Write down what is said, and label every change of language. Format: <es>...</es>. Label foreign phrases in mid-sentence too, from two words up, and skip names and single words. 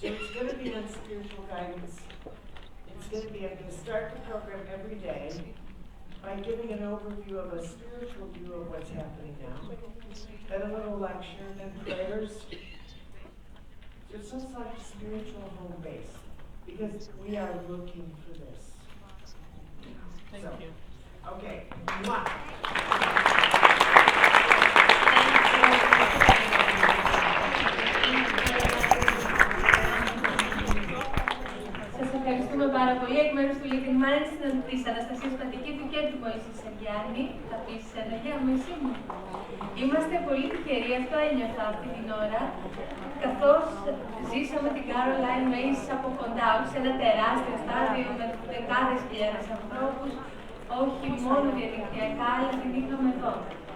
<en>So it's going to be on spiritual guidance. It's going to be, I'm going to start the program every day by giving an overview of a spiritual view of what's happening now. Then a little lecture, then prayers. So it's just like a spiritual home base, because we are looking for this. Thank So, you. Okay. Mwah.</en> <el>Σας ευχαριστούμε πάρα πολύ εκ μέρους του Leading Management της Αναστασίας Πατικίδου και του Μωυσή Σεργιάννη. Θα πεις Αναγία Μωυσή μου. Είμαστε πολύ τυχεροί, αυτό ένιωθα αυτή την ώρα, καθώς ζήσαμε την Carolain Myss από κοντά, όχι σε ένα τεράστιο στάδιο με δεκάδες χιλιάδες ανθρώπους, όχι μόνο διαδικτυακά, αλλά την είχαμε εδώ.</el>